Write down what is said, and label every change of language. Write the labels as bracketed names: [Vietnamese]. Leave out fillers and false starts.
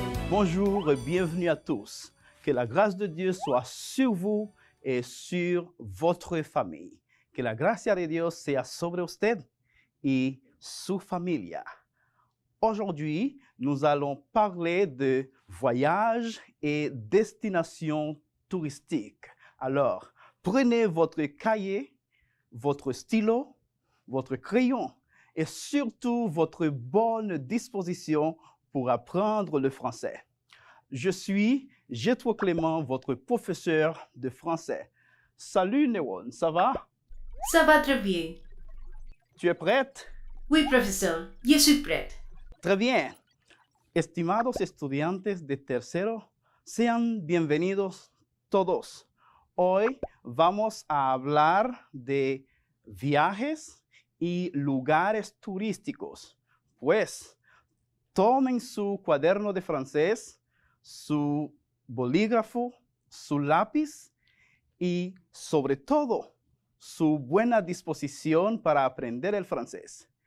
[French] Bonjour et bienvenue à tous. Que la grâce de Dieu soit sur vous et sur votre famille. [Spanish] Que la gracia de Dios sea sobre usted y su familia. [French] Aujourd'hui, nous allons parler de voyage et destination touristique. Alors, prenez votre cahier, votre stylo, votre crayon et surtout votre bonne disposition pour apprendre le français. Je suis Gétro Clément, votre professeur de français. Salut Newon, ça va? Ça va très bien. Tu es prête? Oui, professeur, je suis prête. Très bien. [Spanish] Estimados estudiantes de tercero, sean bienvenidos todos. Hoy vamos a hablar de viajes y lugares turísticos. Pues, tomen su cuaderno de francés, su bolígrafo, su lápiz y, sobre todo, su buena disposición para aprender el francés.